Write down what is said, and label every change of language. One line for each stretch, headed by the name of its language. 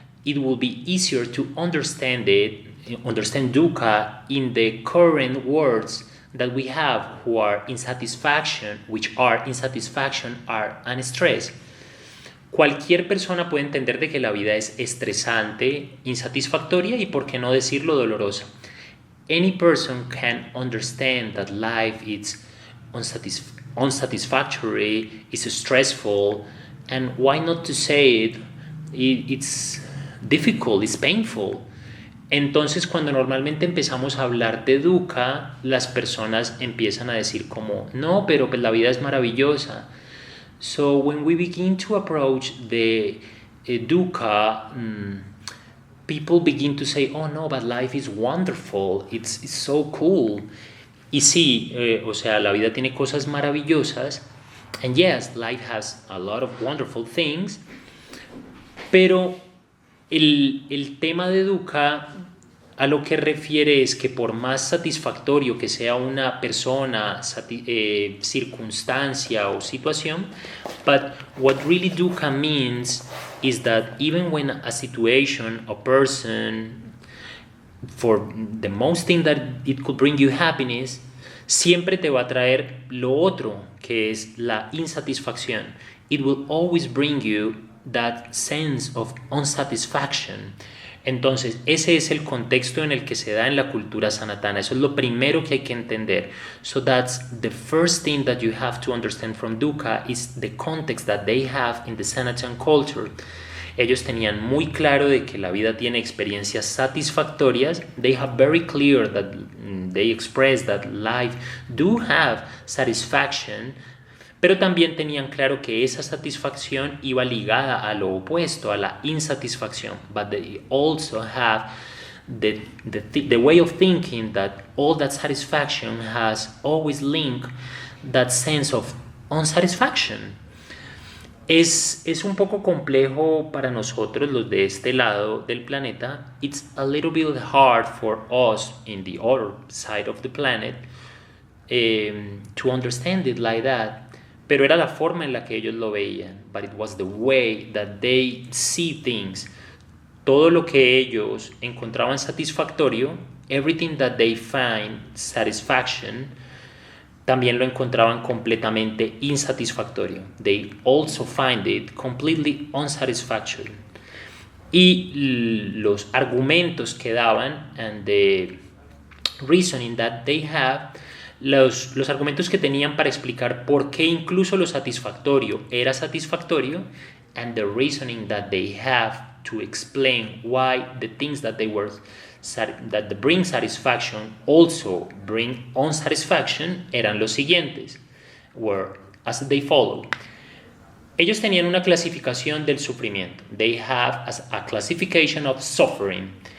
English: It will be easier to understand dukkha in the current words that we have, which are insatisfaction and stress.
Spanish: Cualquier persona puede entender de que la vida es estresante, insatisfactoria y, por qué no decirlo, dolorosa.
English: Any person can understand that life is unsatisfactory, is stressful, and why not to say it, it's difficult, it's painful.
Spanish: Entonces, cuando normalmente empezamos a hablar de dukkha, las personas empiezan a decir como, no, pero pues la vida es maravillosa.
English: So when we begin to approach the dukkha, people begin to say, oh no, but life is wonderful, it's so cool.
Spanish: Y sí, o sea, la vida tiene cosas maravillosas,
English: and yes, life has a lot of wonderful things,
Spanish: pero el tema de dukkha a lo que refiere es que por más satisfactorio que sea una persona, circunstancia o situación,
English: but what really dukkha means is that even when a situation, a person, for the most thing that it could bring you happiness,
Spanish: siempre te va a traer lo otro, que es la insatisfacción.
English: It will always bring you that sense of unsatisfaction.
Spanish: Entonces, ese es el contexto en el que se da en la cultura sanatana. Eso es lo primero que hay que entender.
English: So that's the first thing that you have to understand from dukkha is the context that they have in the Sanatan culture.
Spanish: Ellos tenían muy claro de que la vida tiene experiencias satisfactorias.
English: They have very clear that they express that life do have satisfaction.
Spanish: Pero también tenían claro que esa satisfacción iba ligada a lo opuesto, a la insatisfacción.
English: But they also have the way of thinking that all that satisfaction has always linked that sense of unsatisfaction.
Spanish: Es un poco complejo para nosotros, los de este lado del planeta.
English: It's a little bit hard for us in the other side of the planet to understand it like that.
Spanish: Pero era la forma en la que ellos lo veían.
English: But it was the way that they see things.
Spanish: Todo lo que ellos encontraban satisfactorio,
English: everything that they find satisfaction,
Spanish: también lo encontraban completamente insatisfactorio.
English: They also find it completely unsatisfactory.
Spanish: Y los argumentos que daban
English: and the reasoning that they have,
Spanish: los argumentos que tenían para explicar por qué incluso lo satisfactorio era satisfactorio,
English: and the reasoning that they have to explain why the things that that bring satisfaction also bring unsatisfaction,
Spanish: eran los siguientes,
English: were as they follow.
Spanish: Ellos tenían una clasificación del sufrimiento.
English: They have a classification of suffering.